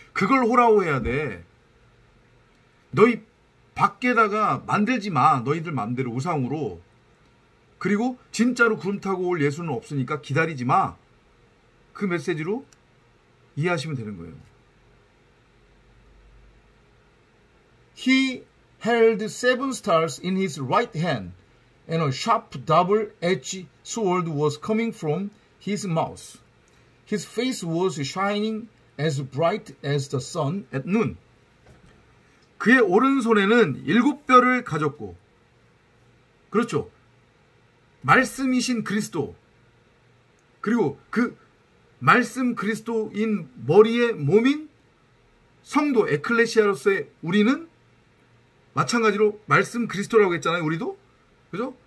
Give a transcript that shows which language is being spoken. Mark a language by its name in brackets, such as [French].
[Korean] 그걸 호라호해야 돼. 너희 밖에다가 만들지 마. 너희들 마음대로 우상으로. 그리고 진짜로 구름 타고 올 예수는 없으니까 기다리지 마. 그 메시지로 이해하시면 되는 거예요. [English] He held 7 stars in his right hand, and a sharp double-edged sword was coming from his mouth. His face was shining as bright as the sun at noon. [Korean] 그의 오른손에는 7뼈를 가졌고, 그렇죠. 말씀이신 그리스도, 그리고 그 말씀 그리스도인 머리의 몸인 성도 에클레시아로서의 우리는 마찬가지로 말씀 그리스도라고 했잖아요. 우리도. 그죠?